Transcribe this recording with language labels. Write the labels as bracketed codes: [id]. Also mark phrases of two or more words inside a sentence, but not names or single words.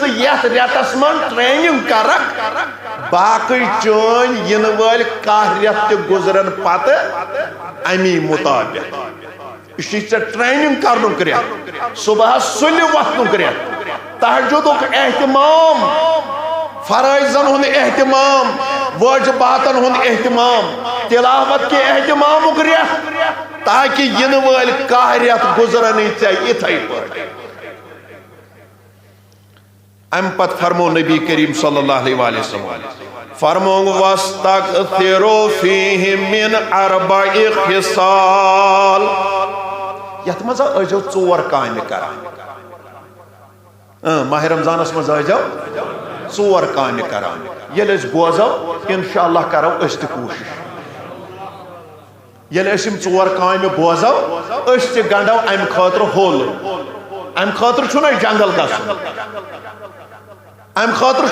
[ks] ژٕ یتھ رٮ۪تس منٛز ٹریننگ کرکھ باقٕے چٲنۍ یِنہٕ وٲلۍ 1 رٮ۪تھ تہِ گُزرن پتہٕ امی مطابق یہِ چھُے ژےٚ ٹریننگ کرنُک رٮ۪تھ صبحس سُلہِ وۄتھنُک رٮ۪تھ تہجدُک اہتمام فرائضن ہُنٛد اہتمام واجباتن ہُنٛد اہتمام تلاوت کے اہتمامُک رٮ۪تھ تاکہ یِنہٕ وٲلۍ 1 رٮ۪تھ گُزرنٕے ژےٚ یِتھَے پٲٹھۍ اَمہِ پتہٕ فرمو نبی کریم [ar] صلی اللہ علیہ وسلم [ks] فرمو [ar] وَاسْتَغْفِرُوا فِيهِ مِنْ 4 خِصَال [ks] یتھ منٛز ٲسۍزیو 4 کامہِ کران ماہ رمضانس منٛز ٲسۍزیو 4 کامہِ کران ییٚلہِ أسۍ بوزو انشاءاللہ کرو أسۍ تہِ کوٗشش ییٚلہِ أسۍ یِم 4 کامہِ بوزو أسۍ تہِ گنڈو امہِ خٲطرٕ ہول امہِ خٲطرٕ چھُنہٕ اَسہِ جنگل گژھُن امہِ خٲطرٕ